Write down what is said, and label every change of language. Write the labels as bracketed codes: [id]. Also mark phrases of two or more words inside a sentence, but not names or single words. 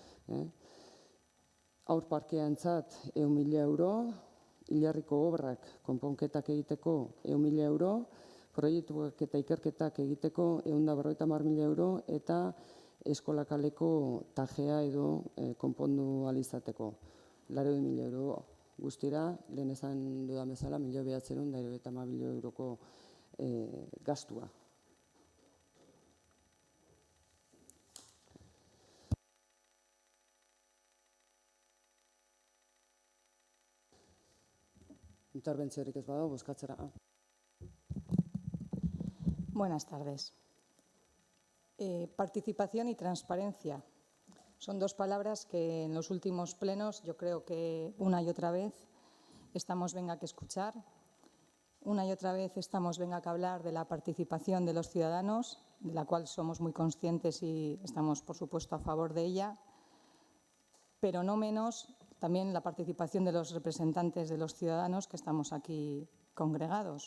[eu] Haur parkeantzat 100.000 euro, hilarriko obrak konponketak egiteko 100.000 euro, proiektuak eta ikerketak egiteko 150.000 euro, eta eskolakaleko tajea edo konpondu ahal izateko 80.000 euro guztira, lehen esan dudan bezala 1.950.000 euroko gastua. Interbentziorik ez badago, bozkatzera. [es] Buenas tardes. Participación y transparencia son dos palabras que en los últimos plenos yo creo que una y otra vez estamos venga que escuchar, una y otra vez estamos venga que hablar de la participación de los ciudadanos, de la cual somos muy conscientes y estamos, por supuesto, a favor de ella, pero no menos también la participación de los representantes de los ciudadanos que estamos aquí congregados.